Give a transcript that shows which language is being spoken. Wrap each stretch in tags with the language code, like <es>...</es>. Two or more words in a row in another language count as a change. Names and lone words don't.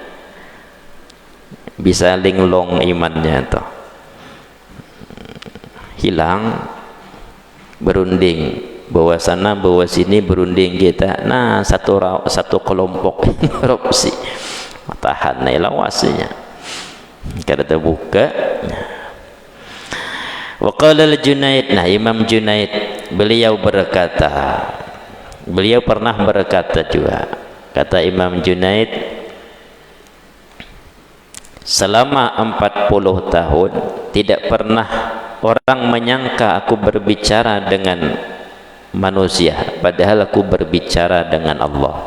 <bjn>bisa linglong imannya tuh, hilang, berunding bawa sana bawa sini, berunding kita, nah satu kelompok korupsi tahan lawasnya kada terbuka.</bjn> <ar>وقال الجنيد,</ar> <id>nah Imam Junaid beliau berkata, beliau pernah berkata juga, kata Imam Junaid, selama 40 tahun tidak pernah orang menyangka aku berbicara dengan manusia padahal aku berbicara dengan Allah.</id>